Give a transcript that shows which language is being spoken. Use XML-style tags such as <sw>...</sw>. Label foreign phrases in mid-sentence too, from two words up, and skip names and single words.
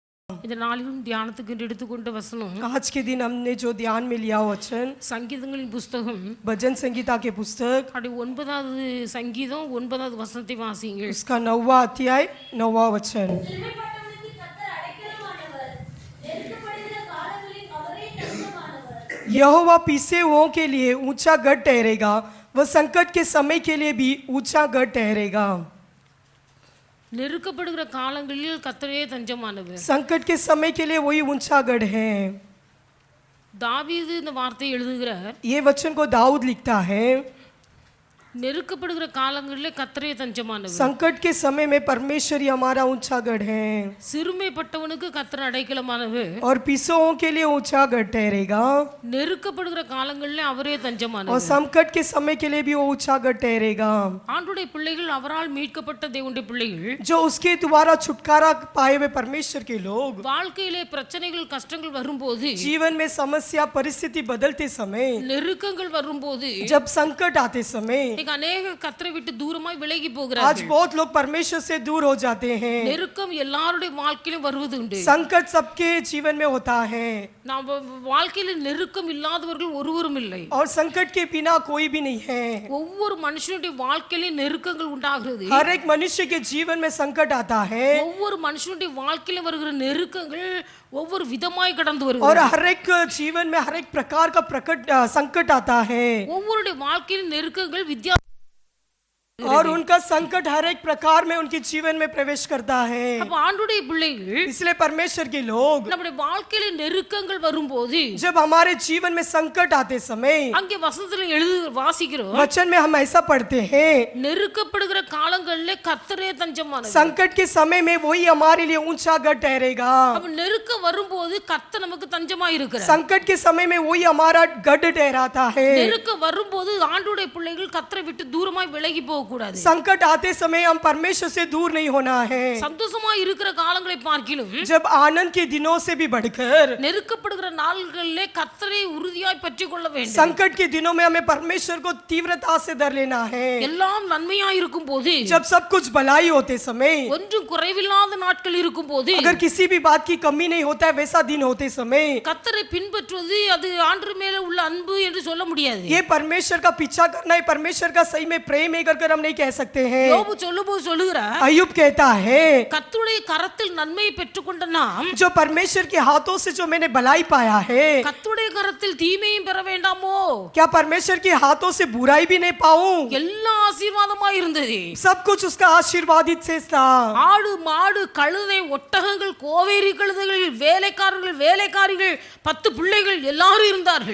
<ta>இந்த நாளிலும் தியானத்துக்கு எடுத்துக்கொண்ட வசனம்</ta> <hi>आज के दिन हमने जो ध्यान में लिया वचन</hi> <ta>சங்கீதங்களின் புஸ்தகம்</ta> <hi>भजन संगीता के पुस्तक</hi> <ta>அப்படி 9வது சங்கீதம் 9வது வசனத்தை வாசியுங்கள்.</ta> <hi>उसका 9वां अध्याय 9वां वचन. यहोवा पीसे हुओं के लिए ऊंचा गढ़ ठहरेगा, वह संकट के समय के लिए भी ऊंचा गढ़ ठहरेगा.</hi> <ta>நெருக்கப்படுகிற காலங்களில் கர்த்தரே தஞ்சமானவர்.</ta> <hi>संकट के समय के लिए वही ऊंचा गढ़ है.</hi> <ta>தாவீது இந்த வார்த்தையை எழுதுகிறார்.</ta> <hi>ये वचन को दाऊद लिखता है.</hi> <ta>நெருக்கப்படுகிற காலங்களில் கர்த்தரே தஞ்சமானவர்.</ta> <hi>संकट के समय में परमेश्वर ही हमारा ऊंचा गढ़ है.</hi> <ta>சிறுமைப்பட்டவனுக்கு கர்த்தர் அடைக்கலமானவர்.</ta> <hi>और पीसों के लिए ऊंचा गढ़ ठहरेगा.</hi> <ta>நெருக்கப்படுகிற காலங்களில் அவரே</ta> <hi>और</hi> <ta>தஞ்சமானவர்.</ta> <hi>संकट के समय के लिए भी वो ऊंचा गढ़ ठहरेगा.</hi> <ta>ஆண்டுடைய பிள்ளைகள் அவரால் மீட்கப்பட்ட தேவனுடைய பிள்ளைகள்</ta> <hi>जो उसके द्वारा छुटकारा पाए हुए परमेश्वर के लोग</hi> <ta>வாழ்க்கையிலே பிரச்சனைகள் கஷ்டங்கள் வரும்போது</ta> <hi>जीवन में समस्या परिस्थिति बदलते समय</hi> <ta>நெருக்கங்கள் வரும்போது</ta> <hi>जब संकट आते समय</hi> <ta>இன்னைக்கு अनेக கர்த்தரை விட்டு தூரமாய் விலகி</ta> <hi>आज</hi> <ta>போகிறார்கள்.</ta> <hi>बहुत लोग परमेश्वर से दूर हो जाते हैं.</hi> <ta>நெருக்கம் எல்லாருடைய வாழ்க்கையிலும் வருவது உண்டு.</ta> <hi>संकट सबके जीवन में होता है</hi> <ta>நாம் வாழ்க்கையில நெருக்கம் இல்லாதவர்கள் ஒருவரும் இல்லை.</ta> <hi>और संकट के बिना कोई भी नहीं है.</hi> <ta>ஒவ்வொரு மனுஷனுடைய வாழ்க்கையிலும் நெருக்கங்கள் உண்டாகிறது.</ta> <hi>हर एक मनुष्य के जीवन में संकट आता है</hi> <ta>ஒவ்வொரு மனுஷனுடைய வாழ்க்கையில வருகிற நெருக்கங்கள் ஒவ்வொரு விதமாய் கடந்து</ta> <hi>और</hi> <ta>வருகிறது.</ta> <hi>हर एक जीवन में हर एक प्रकार का संकट आता है</hi> <ta>ஒவ்வொருடைய வாழ்க்கையில நெருக்கங்கள் வித்தியாச</ta> <hi>और उनका संकट हर एक प्रकार में उनके जीवन में प्रवेश करता है.</hi> <ta>அப்ப ஆண்டுடைய பிள்ளைகள்</ta> <hi>इसलिए परमेश्वर के लोग</hi> <ta>நம்முடைய வாழ்க்கையில நெருக்கங்கள் வரும்போது</ta> <hi>जब हमारे जीवन में संकट आते समय</hi> <ta>அங்கே வசனத்துல எழுது வாசிக்கிறோம்.</ta> <hi>वचन में हम ऐसा पढ़ते हैं</hi> <ta>நெருக்கப்படுகிற காலங்களிலே கர்த்தரே தஞ்சமானவர்.</ta> <hi>संकट के समय में वही हमारे लिए ऊंचा गढ़ ठहरेगा.</hi> <ta>அப்ப நெருக்கம் வரும்போது கர்த்தர் நமக்கு தஞ்சமா இருக்கிறார்.</ta> <hi>संकट के समय में वही हमारा गढ़ ठहराता है.</hi> <ta>நெருக்கம் வரும்போது ஆண்டுடைய பிள்ளைகள் கர்த்தரை விட்டு தூரமாய் விலகி போக கூடாது.</ta> <hi>संकट आते समय हम परमेश्वर से दूर नहीं होना है.</hi> <ta>சந்தோஷமா இருக்கிற காலங்களை பார்க்கிலும்</ta> <hi>जब आनंद के दिनों से भी बढ़कर</hi> <ta>நெருக்கப்படுகிற நாள்களிலே கர்த்தரை உறுதியாய் பற்றிக் கொள்ள வேண்டும்.</ta> <hi>संकट के दिनों में हमें परमेश्वर को तीव्रता से धर लेना है.</hi> <ta>எல்லாம் நன்மையாய் இருக்கும் போது</ta> <hi>जब सब कुछ भलाई होते समय</hi> <ta>ஒன்றும் குறைவில்லாத நாட்கள் இருக்கும் போது</ta> <hi>अगर किसी भी बात की कमी नहीं होता है वैसा दिन होते समय</hi> <ta>கர்த்தரை பின்பற்றுவது அது ஆண்டவர் மேல உள்ள அன்பு என்று சொல்ல முடியாது.</ta> <hi>ये परमेश्वर का पीछा करना है, परमेश्वर का सही में प्रेम है कर हम नहीं कह सकते हैं.</hi> <ta>யோபு சொல்லும்போது சொல்லுகிறார்,</ta> <hi>अय्यूब कहता है</hi> <ta>கர்த்தருடைய கரத்தில் நன்மையை பெற்றுக்கொண்ட நாம்</ta> <hi>जो परमेश्वर के हाथों से जो मैंने भलाई पाया है</hi> <ta>கர்த்தருடைய கரத்தில் தீமையும் பெற வேண்டாமோ?</ta> <hi>क्या परमेश्वर के हाथों से बुराई भी नहीं पाऊं?</hi> <ta>எல்லா ஆசீர்வாதமாய் இருந்தது.</ta> <hi>सब कुछ उसका आशीर्वादित से था.</hi> <ta>ஆடு மாடு கழுதை ஒட்டகங்கள் கோவேரி கழுதைகள் வேலைக்காரர்கள் வேலைக்காரிகள் 10 பிள்ளைகள் எல்லாரும் இருந்தார்கள்.</ta>